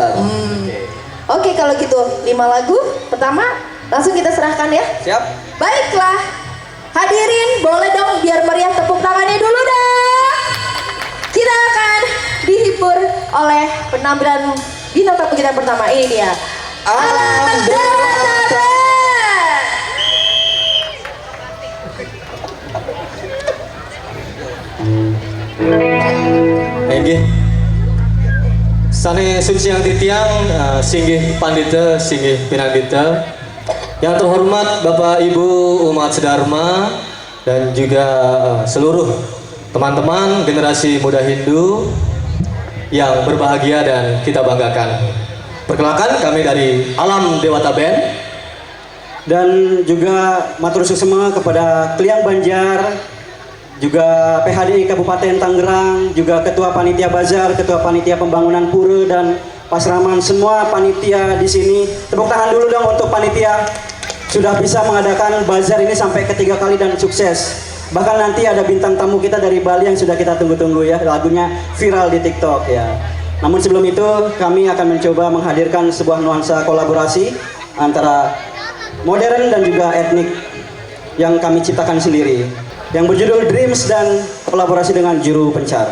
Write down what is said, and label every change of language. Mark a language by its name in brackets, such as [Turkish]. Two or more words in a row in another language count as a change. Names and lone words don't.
[Indonesian] Oke, kalau gitu 5 lagu. Pertama, langsung kita serahkan ya. Siap? Baiklah, hadirin boleh dong biar meriah tepuk tangannya dulu dah. Kita akan dihibur oleh penampilan bintang tamu kita pertama. Ini dia Alam Dewata Band. Nggih. [Balinese] Sane suciang titiang singgih pandita singgih pinandita. [Indonesian] Yang terhormat Bapak Ibu umat sedharma dan juga seluruh teman-teman generasi muda Hindu yang berbahagia dan kita banggakan. Perkenalkan kami dari Alam Dewata Band. Dan juga [Balinese] matur suksema [Indonesian] kepada Kliang Banjar, juga PHDI Kabupaten Tangerang, juga Ketua Panitia Bazar, Ketua Panitia Pembangunan Pura dan Pasraman, semua panitia di sini. Tepuk tangan dulu dong untuk panitia sudah bisa mengadakan bazar ini sampai ketiga kali dan sukses. Bahkan nanti ada bintang tamu kita dari Bali yang sudah kita tunggu-tunggu ya, lagunya viral di TikTok ya. Namun sebelum itu kami akan mencoba menghadirkan sebuah nuansa kolaborasi antara modern dan juga etnik yang kami ciptakan sendiri, yang berjudul Dreams dan kolaborasi dengan Juru Pencar.